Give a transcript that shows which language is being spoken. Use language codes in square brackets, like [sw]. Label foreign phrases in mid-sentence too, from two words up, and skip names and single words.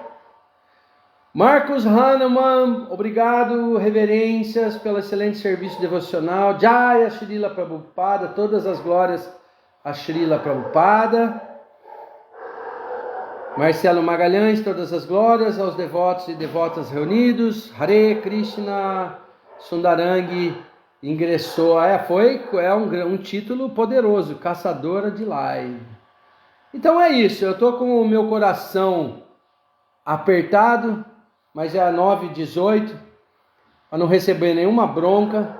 [pt] Marcos Hahnemann, obrigado, reverências pelo excelente serviço devocional. Jaya Srila Prabhupada, todas as glórias a Srila Prabhupada. Marcelo Magalhães, todas as glórias aos devotos e devotas reunidos. Hare Krishna. Sundarang ingressou. É um título poderoso, Caçadora de Live. Então é isso, eu estou com o meu coração apertado, mas é 9h18, para não receber nenhuma bronca.